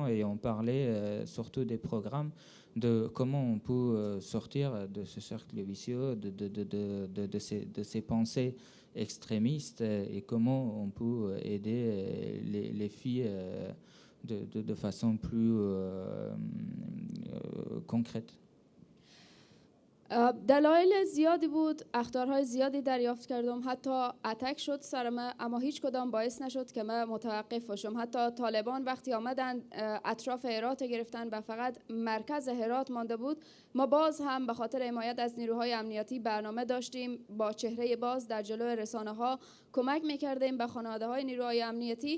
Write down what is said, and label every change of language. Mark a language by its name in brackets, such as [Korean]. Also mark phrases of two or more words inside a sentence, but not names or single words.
[French] Et on parlait surtout des programmes de comment on peut sortir de ce cercle vicieux, de ces pensées extrémistes et comment on peut aider les filles de façon plus concrète. [Persian] دلایل زیادی بود، اخطارهای زیادی دریافت کردم، حتی اتک شد سرم، اما هیچ کدام باعث نشد که من متوقف باشم. حتی طالبان وقتی آمدن اطراف هرات گرفتن و فقط مرکز هرات مانده بود، ما باز هم به خاطر حمایت از نیروهای امنیتی برنامه داشتیم با چهره باز در جلوی رسانه ها کمک میکردیم به خانواده های نیروهای امنیتی.